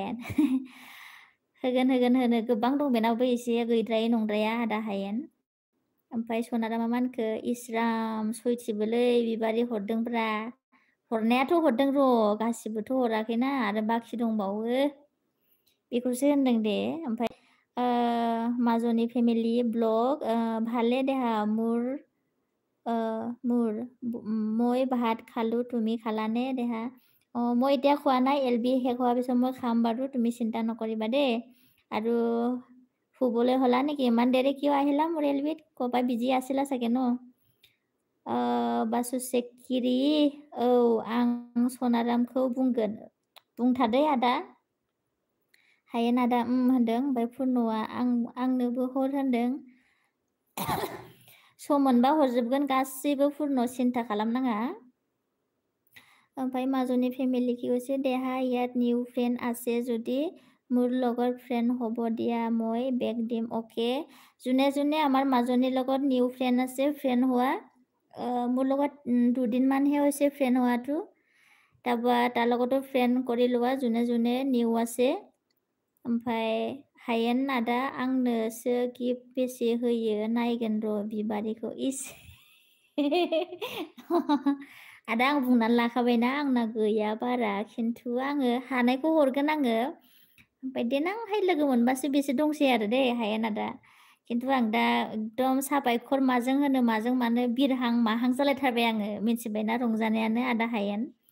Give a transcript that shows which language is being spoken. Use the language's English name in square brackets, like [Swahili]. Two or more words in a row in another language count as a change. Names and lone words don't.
[Bodo] होगोन होनो गोबां दं बेनावबो एसे गैद्रायै नंद्राया आदा हायेन ओमफ्राय सनारामा मानखो इस्राम सयथिबोलै बिबारि हरदोंब्रा हरनायाथ' हरदों र' गासिबोथ' हराखैना आरो बाखि दंबावो बेखौसो होनदों दे ओमफ्राय মাজনী फेमिलि ब्लग [Assamese] ভালে দেহা মই ভাত খালো তুমি খালানে দেহা মই এতিয়া খোৱা নাই LB শেষ হোৱাৰ পিছত মই খাম বাৰু তুমি চিন্তা নকৰিবা দেই আৰু শুবলৈ হ'লা নেকি ইমান দেৰি কিয় আহিলা মোৰ LBত ক'ৰবাত বিজি আছিলা চাগে ন [Bodo] बासु सिखिरि औ आं सनारामखौ बुंगोन बुंथादै आदा हायेन आदा होनदों ओमफ्राय पुर्नआ आंनोबो हर होनदों सम मोनबा हरजोबगोन गासैबो पुर्न सिन्था खालामनाङा ओमफ्राय [Assamese] মাজনী फेमिलि কি কৈছে দেহা ইয়াত নিউ ফ্ৰেণ্ড আছে যদি মোৰ লগৰ ফ্ৰেণ্ড হ'ব দিয়া মই বেগ দিম অ'কে যোনে আমাৰ মাজনীৰ লগত নিউ ফ্ৰেণ্ড আছে ফ্ৰেণ্ড হোৱা মোৰ লগত দুদিনমানহে হৈছে ফ্ৰেণ্ড হোৱাটো তাৰপৰা তাৰ লগতো ফ্ৰেণ্ড কৰি লোৱা যোনে নিউ আছে [Bodo] ओमफ्राय हायेन आदा आंनोसो गिफ्ट बेसे होयो नायगोन र' बिबारिखौ इस आदा आं बुंनानै लाखाबायना आंना गैया बारा खिन्थु आङो हानायखौ हरगोन आङो ओमफ्राय देनांहाय लोगो मोनबासो बेसे दंसै आरो दे हायेन आदा खिन्थु आं दा एकदम साबायखर माजों होनो माजों मानो बिरहां माहां जालायथारबाय आङो मिथिबायना रंजानायानो आदा हायेन